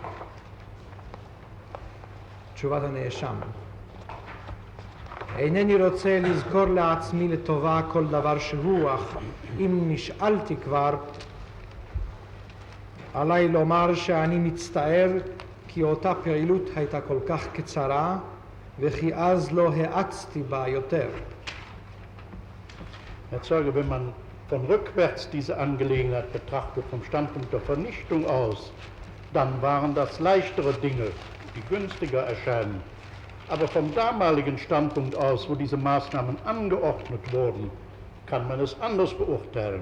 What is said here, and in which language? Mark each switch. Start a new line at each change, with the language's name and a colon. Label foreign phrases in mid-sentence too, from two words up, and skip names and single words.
Hebrew: תשובת הנאשם: אינני רוצה לזכור לעצמי לטובה כל דבר שהוא, אך אם נשאלתי כבר, עליי לומר שאני מצטער כי אותה פעילות הייתה כל כך קצרה וכי אז לא האצתי בה יותר.
German: Herr Zeuge, wenn man von rückwärts diese Angelegenheit betrachtet, vom Standpunkt der Vernichtung aus, dann waren das leichtere Dinge, die günstiger erscheinen. Aber vom damaligen Standpunkt aus, wo diese Maßnahmen angeordnet wurden, kann man es anders beurteilen.